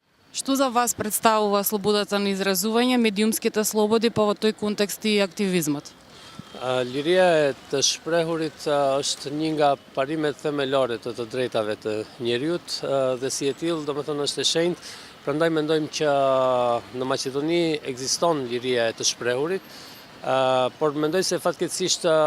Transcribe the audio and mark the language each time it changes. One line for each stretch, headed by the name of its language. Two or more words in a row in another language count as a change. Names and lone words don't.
Macedonian: Што за вас представува слободата на изразување, медиумските слободи, па во тој контекст и активизмот?
Albanian: Liria e të shprehurit është një nga parimet themelore të drejtave të njeriut dhe si e tillë domethënë është e shenjtë, prandaj mendojmë që në Maqedoni ekziston liria e të shprehurit, por mendoj se fatkeqësisht